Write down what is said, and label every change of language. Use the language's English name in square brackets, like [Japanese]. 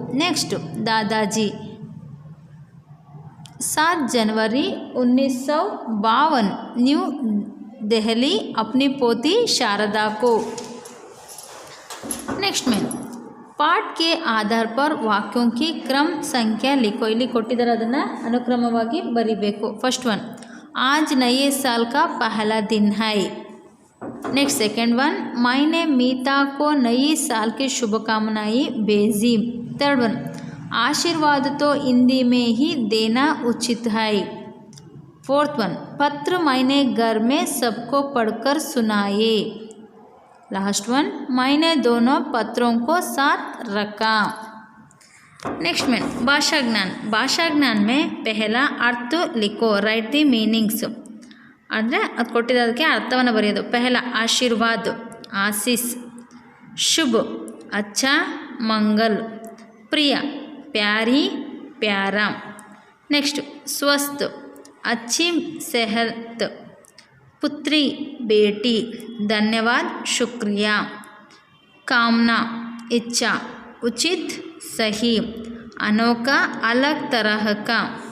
[Hindi] Next दादाजी 7 जनवरी 1952 new Delhi अपनी पोती शारदा को। नेक्स्ट में पाठ के आधार पर वाक्यों की क्रम संख्या लिखो। [Kannada] ಇಲ್ಲಿ ಕೊಟ್ಟಿದ್ದಾರೆ ಅದನ್ನು ಅನುಕ್ರಮವಾಗಿ ಬರಿಬೇಕು। [Hindi] फर्स्ट वन, आज नए साल का पहला दिन है। नेक्स्ट सेकेंड वन, मैंने मीता को नई साल की शुभकामनाएं भेजी। थर्ड वन, आशीर्वाद तो हिंदी में ही देना उचित है। फोर्थ वन, पत्र मैंने घर में सबको पढ़कर सुनाए। लास्ट वन, मैंने दोनों पत्रों को साथ रखा। नेक्स्ट में भाषा ज्ञान में पहला अर्थ लिखो, राइट दी मीनिंग्स। [Kannada] ಅಂದರೆ ಅದು ಕೊಟ್ಟಿದ್ದಕ್ಕೆ ಅರ್ಥವನ್ನು ಬರೆಯೋದು। [Hindi] पहला आशीर्वाद, आशीष, शुभ, अच्छा, मंगल, प्रिय, प्यारी, प्यारा। नेक्स्ट स्वस्थ, अच्छी सेहत, पुत्री, बेटी, धन्यवाद, शुक्रिया, कामना, इच्छा, उचित, सही, अनोखा, अलग तरह का।